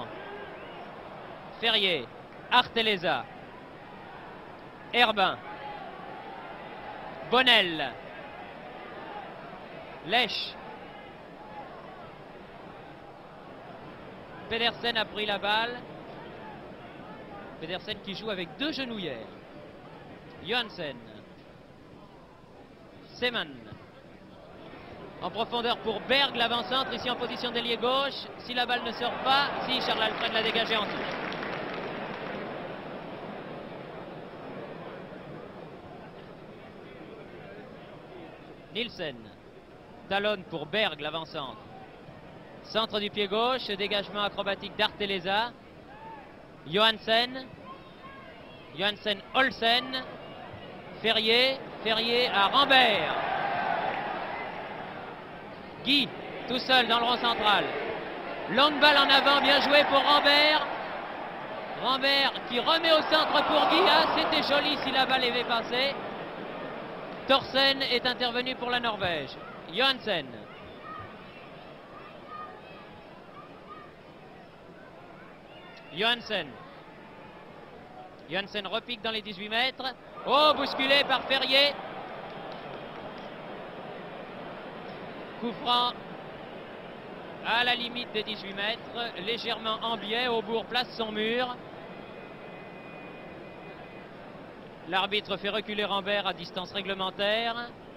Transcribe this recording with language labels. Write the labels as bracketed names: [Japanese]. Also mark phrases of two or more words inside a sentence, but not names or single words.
[French] Ferrier, Arteleza, Herbin, Bonnel, Lèche. Pedersen a pris la balle. Pedersen qui joue avec deux genouillères. Johansen. Seman. En profondeur pour Berg, l'avant-centre, ici en position d'ailier gauche. Si la balle ne sort pas, si Charles Alfred l'a dégagé en touche. Nielsen. Talonne pour Berg, l'avant-centre. Centre du pied gauche, dégagement acrobatique d'Arteleza. Johansen. Johansen, Olsen. Ferrier. Ferrier à Rambert. Guy, tout seul dans le rond central. Longue balle en avant, bien joué pour Rambert. Rambert qui remet au centre pour Guy. Ah, c'était joli si la balle avait passé. Thorsen est intervenu pour la Norvège. Johansen. Johansen. Johansen repique dans les 18 mètres. Oh, bousculé par Ferrier. Coup franc à la limite des 18 mètres. Légèrement en biais. Aubourg place son mur. L'arbitre fait reculer Rambert à distance réglementaire.